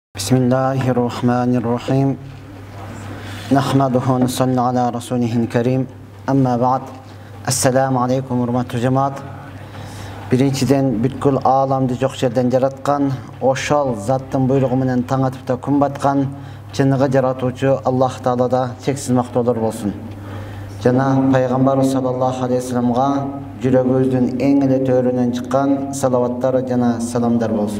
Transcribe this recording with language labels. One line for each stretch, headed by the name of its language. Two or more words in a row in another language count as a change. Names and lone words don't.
Arabic: بسم الله الرحمن الرحيم. نحمده نصلي على رسوله الكريم. أما بعد. السلام عليكم
Turkmen: hurmatly cemaat.
Kyrgyz: Birinçiden бүткүл ааламды жок жерден жараткан, ошол заттын буйругу менен таң атып да күн баткан чыныгы жаратуучу Аллах Таалада чексиз мактоолор болсун. Жана пайгамбар
Arabic: صلى الله عليه وسلم
Kyrgyz: жүрөгүбүздүн эң эле төрүнөн чыккан салаваттар жана саламдар болсун.